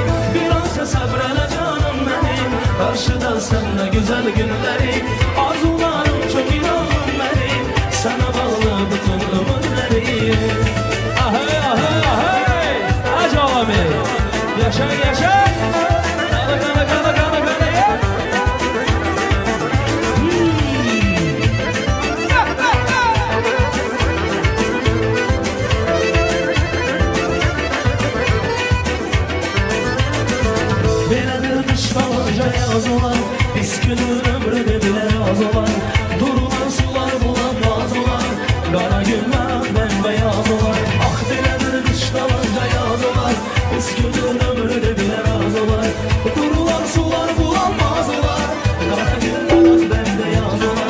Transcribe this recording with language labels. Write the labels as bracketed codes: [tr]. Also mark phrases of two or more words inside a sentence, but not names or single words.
[tr] Biraz sabrele canım benim, karşıda senle güzel günlerim. Arzularım çok inanım benim, sana bağlı bütün ömürlerim. Ahey ahey ahey. Hacı alemi. Yaşa yaşa. Kana kana kana kana kana. [az] Belədir dışlanınca yaz olan, pis günün ömrünü bile az olan. Durulan sular bulanmaz olan, qara günlər bembeyaz olan. Ah belədir dışlanınca yaz olan, pis günün ömrünü bile az olan. Durulan sular bulanmaz olan, qara günlər bembeyaz olan.